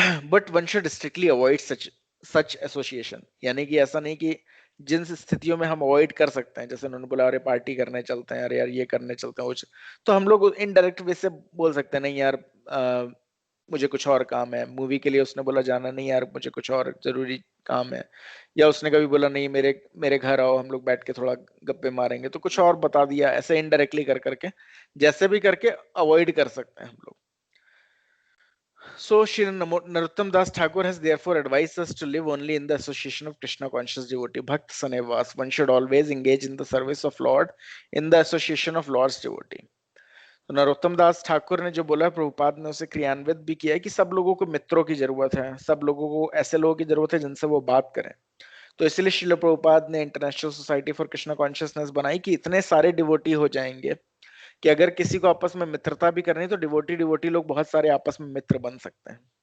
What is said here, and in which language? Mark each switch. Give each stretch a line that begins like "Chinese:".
English: but one should strictly avoid such association,
Hindi: यानी कि ऐसा नहीं कि जिन स्थितियों में हम अवॉइड कर सकते हैं, जैसे उन्होंने बोला अरे पार्टी करने चलते हैं, अरे यार ये करने चलते हैं, तो हम लोग इनडायरेक्ट वे से बोल सकते हैं नहीं यार मुझे कुछ और काम है। मूवी के लिए उसने बोला जाना नहीं यार, मुझे कुछ और जरूरी काम है। या उसने कभी बोला नहीं मेरे घर आओ, हम लोग बैठ के थोड़ा गप्पे मारेंगे, तो कुछ और बता दिया। ऐसे इनडायरेक्टली कर करके, जैसे भी करके अवॉइड कर सकते हैं हम लोग।
English: So, Shri Narottam Das Thakur has therefore advised us to live only in the association of Krishna conscious devotee. Bhakt Sanevas. One should always engage in the service of Lord in the association of Lord's devotee.
Hindi: तो नरोत्तम दास ठाकुर ने जो बोला, प्रभुपाद ने उसे क्रियान्वित भी किया है कि सब लोगों को मित्रों की जरूरत है, सब लोगों को ऐसे लोगों की जरूरत है जिनसे वो बात करें। तो इसलिए श्रील प्रभुपाद ने international society for Krishna consciousness बनाई कि इतने सारे डिवोटी हो जाएंगे कि अगर किसी को आपस में मित्रता भी करनी तो डिवोटी लोग बहुत सारे आपस में मित्र बन सकते हैं।